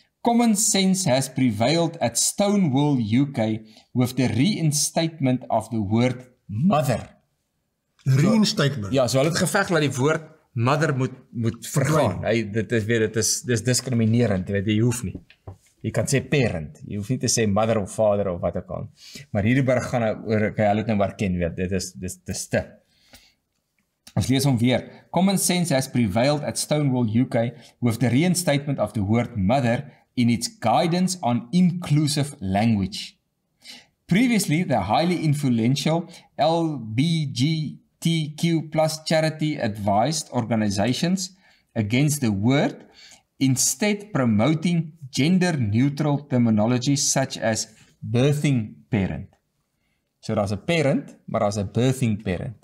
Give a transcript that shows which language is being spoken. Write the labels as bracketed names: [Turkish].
[English] Common sense has prevailed at Stonewall UK with the reinstatement of the word mother. Reinstatement? [Afrikaans] Ja, so hulle het geveg dat die woord mother moet vergaan. Dit is diskriminerend, jy hoef nie. Jy kan sê parent, jy hoef nie te sê mother of father of wat ook al. Maar hierdie berg gaan oor, hulle het nou herken, dit is te. Ons lees hom weer. [English] Common sense has prevailed at Stonewall UK with the reinstatement of the word mother in its guidance on inclusive language. Previously, the highly influential LGBTQ+ charity advised organizations against the word, instead promoting gender-neutral terminology such as birthing parent. [Afrikaans] So daar's 'n parent, maar daar's 'n birthing parent.